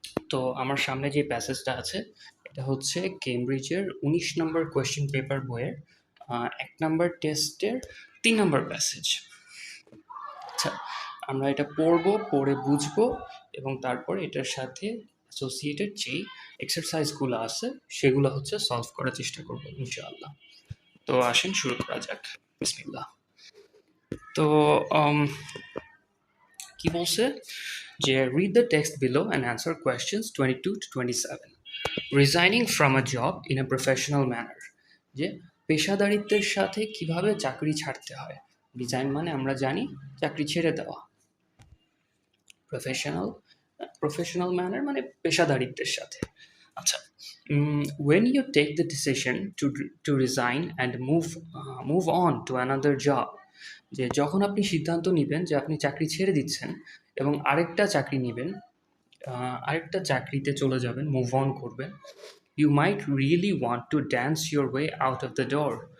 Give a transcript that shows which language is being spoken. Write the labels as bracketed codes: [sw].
[bn] তো আমার সামনে যে প্যাসেজটা আছে এটা হচ্ছে কেমব্রিজের 19 নম্বর কোয়েশ্চেন পেপার বইয়ের 1 নম্বর টেস্টের 3 নম্বর প্যাসেজ। আচ্ছা, আমরা এটা পড়ে বুঝবো এবং তারপর এটার সাথে অ্যাসোসিয়েটেড যেই এক্সারসাইজগুলো আছে সেগুলো সলভ করার চেষ্টা করবো ইনশাআল্লাহ। তো আসেন শুরু করা যাক। বিসমিল্লাহ। তো কি বলছে যে [en] read the text below and answer questions 22 to 27. Resigning from a job in a professional manner. [bn] যে পেশাদারিত্বের সাথে কিভাবে চাকরি ছাড়তে হয়। রিজাইন মানে আমরা জানি চাকরি ছেড়ে দেওয়া। প্রফেশনাল ম্যানার মানে পেশাদারিত্বের সাথে। আচ্ছা, [en] when you take the decision to resign and move on to another job, [bn] যে যখন আপনি সিদ্ধান্ত নেবেন যে আপনি চাকরি ছেড়ে দিচ্ছেন এবং আরেকটা চাকরি নেবেন, আরেকটা চাকরিতে চলে যাবেন, মুভ অন করবেন, [en] You might really want to dance your way out of the door.